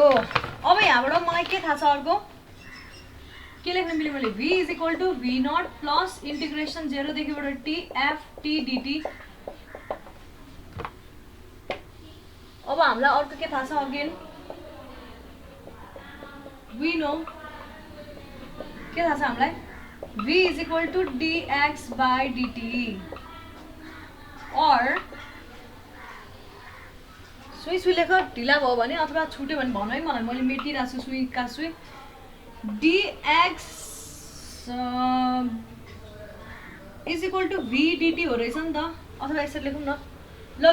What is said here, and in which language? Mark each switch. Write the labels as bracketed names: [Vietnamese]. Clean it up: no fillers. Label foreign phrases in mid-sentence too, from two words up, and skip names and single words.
[Nepali] अब यहाँबाट मलाई के थाहा छ, अर्को के लेख्न मिल्यो मैले, [English] v is equal to v naught plus integration [Nepali] 0 देखिबाट [English] t ft dt. [Nepali] अब हामीलाई अर्को के थाहा छ, [English] again we know [Nepali] के थाहा छ हामीलाई, [English] v is equal to dx by dt. [Nepali] और सुई लेख ढिला भयो भने अथवा छुट्यो भने भन है मलाई, मैले मेटिरहेको छु सुईका सुई। [English] dx is equal to v dt [Nepali] हो रहेछ नि त, अथवा यसरी लेखौँ न ल।